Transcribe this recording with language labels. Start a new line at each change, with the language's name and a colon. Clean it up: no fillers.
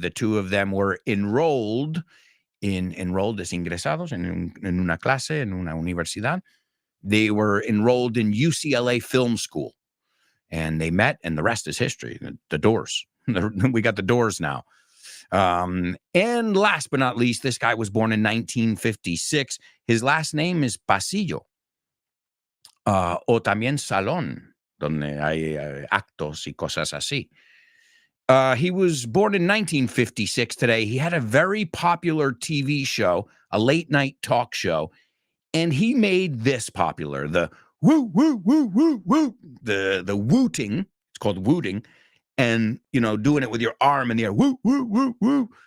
English: The two of them were enrolled
Spanish: desingresados en una clase, en una universidad.
English: They were enrolled in UCLA Film School. And they met, and the rest is history. The Doors. We got the Doors now. And last but not least, this guy was born in 1956. His last name is Pasillo.
Spanish: O también Salón, donde hay actos y cosas así.
English: He was born in 1956 today. He had a very popular TV show, a late night talk show, and he made this popular, the woo, woo, woo, woo, woo, the wooting. It's called wooting. And, doing it with your arm in the air, woo, woo, woo, woo.